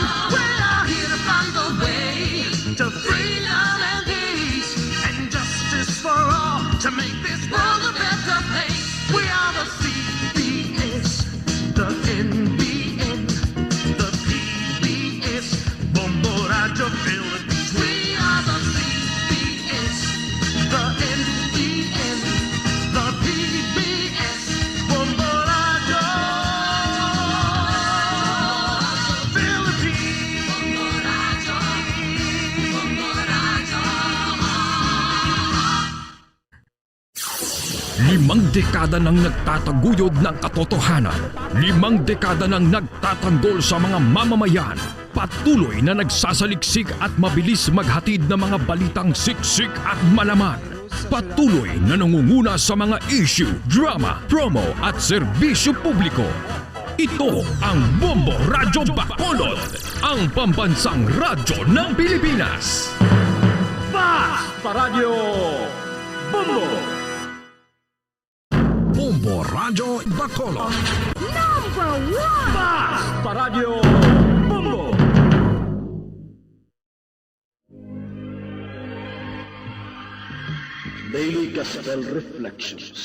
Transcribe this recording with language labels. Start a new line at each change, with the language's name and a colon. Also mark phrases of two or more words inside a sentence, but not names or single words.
English: We are here to find the way to freedom and peace and justice for all, to make this world a better place. We are the CBS, the NBN, the PBS, Bombo Radio Philippines. We are the CBS, the NBN, the PBS, Bombo Radio Philippines.
Filipino: Limang dekada nang nagtataguyod ng katotohanan. 5 dekada nang nagtatanggol sa mga mamamayan. Patuloy na nagsasaliksik at mabilis maghatid ng mga balitang siksik at malaman. Patuloy na nangunguna sa mga issue, drama, promo at serbisyo publiko. Ito ang Bombo Radyo Bacolod, ang pambansang radyo ng Pilipinas. Bombo Radyo Bacolod.
English: Daily Gospel Reflections.